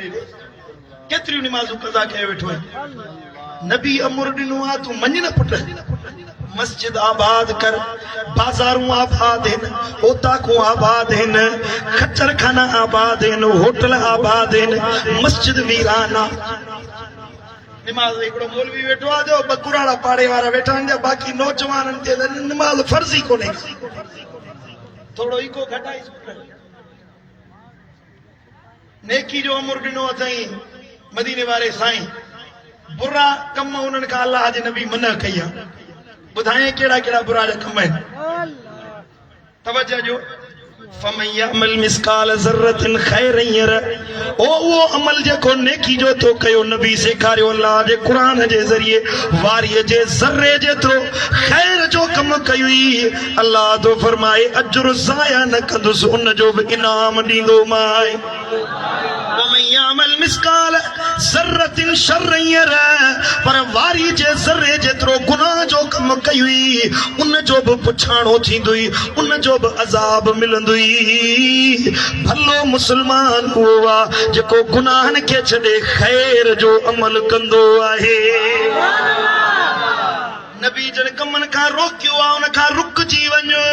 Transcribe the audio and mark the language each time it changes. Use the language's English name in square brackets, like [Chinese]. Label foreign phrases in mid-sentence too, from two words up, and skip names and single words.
[Sindhi] केतिरियूं निमाज़ूं कज़ा कयो वेठो आहे नबी अमर ॾिनो आहे तूं मञ न पुट मस्जिद आबाद कर बाजारूं आबाद आहिनि ओताकूं आबाद आहिनि खच्चर खाना आबाद आहिनि होटल आबाद आहिनि मस्जिद वीरान आहे निमाज़ हिकिड़ो मौलवी वेठो आहे जो ॿ कुराड़ा पाड़े वारा वेठा आहिनि बाक़ी नौजवाननि ते निमाज़ फर्ज़ी कोन्हे थोरो ईको घटाई नेकी जो अमर ॾिनो अथई मदीने वारे साईं बुरा कम उन्हनि खां अल्लाह जे नबी मना कई आहे बुधाए केड़ा केड़ा बुरा कम आहिनि तवज्जो जो [Arabic] فمن يعمل مثقال ذرة خيرا يره [Sindhi] ओ वो अमल जेको नेकी जो तो कयो नबी सेखारियो अल्लाह जे कुरान जे ज़रिए वारीअ जे ज़र्रे जेतिरो खैर जो कम कयुई अल्लाह तो फरमाए अजर ज़ाया न कंदुसि उन जो बि इनाम ॾींदो मां [Arabic] ومن يعمل مثقال ذرة شرا يره [Sindhi] पर वारी जे ज़र्रे जेतिरो गुनाह जो कम कयुई उन जो बि पुछाणो थींदुई उन जो बि अज़ाब मिलंदुई भलो मुसलमान उहो आहे जेको गुनाहनि खे छॾे खैर जो अमल कंदो आहे नबी जन कमनि खां रोकियो आहे उन खां रुकजी वञ